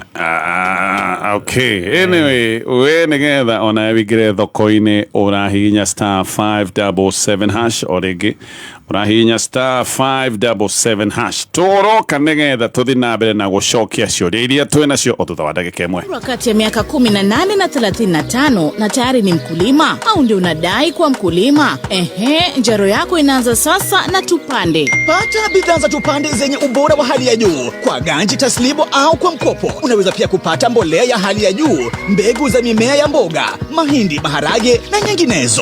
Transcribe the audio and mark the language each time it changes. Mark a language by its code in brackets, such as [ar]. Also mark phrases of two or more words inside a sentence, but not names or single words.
[en] Okay, anyway [ki] we nigetha ona wingire thoko-ini urahinya *577 hash origi urahinya *577 hash toroka nigetha tuthi na mbere na gucokia ciuria iria twina cio o thutha wa ndagika imwe. [sw] Wakati ya miaka 18 na 35 na tayari ni mkulima au ndio unadai kuwa mkulima? Njaro yako inaanza sasa na Tupande. Pata bidhaa za Tupande zenye ubora wa hali ya juu kwa ganji taslimu au kwa mkopo. Unaweza pia kupata mbolea ya hali ya juu, mbegu za mimea ya mboga, mahindi, maharage na nyinginezo.